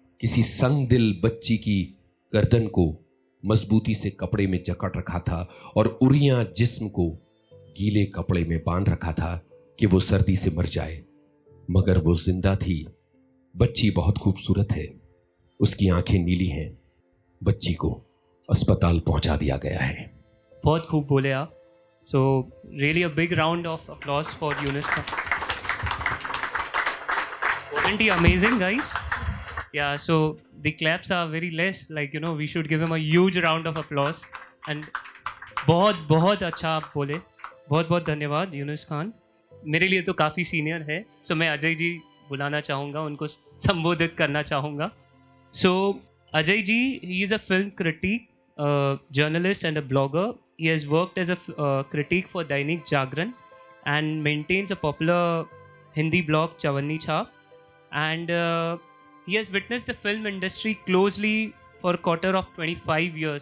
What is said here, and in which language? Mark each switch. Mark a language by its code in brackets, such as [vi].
[hi] किसी संगदिल बच्ची की गर्दन को मजबूती से कपड़े में जकड़ रखा था और उरियां जिस्म को गीले कपड़े में बांध रखा था कि वो सर्दी से मर जाए, मगर वो जिंदा थी। बच्ची बहुत खूबसूरत है, उसकी आंखें नीली हैं। बच्ची को अस्पताल पहुंचा दिया गया है। बहुत खूब बोले आप. [en] So really a big round of applause for Yunus Khan. Wasn't he amazing, guys? Yeah, so the claps are very less, like, you know, we should give him a huge round of applause. [hi] And बहुत बहुत अच्छा आप बोले. बहुत बहुत धन्यवाद यूनुस खान. मेरे लिए तो काफ़ी सीनियर है, सो मैं अजय जी बुलाना चाहूँगा, उनको संबोधित करना चाहूँगा. [en] So Ajay ji, he is a film critic, journalist and a blogger. He has worked as a critic for Dainik Jagran and maintains a popular Hindi blog Chawanni Chhap. And he has witnessed the film industry closely for a quarter of 25 years.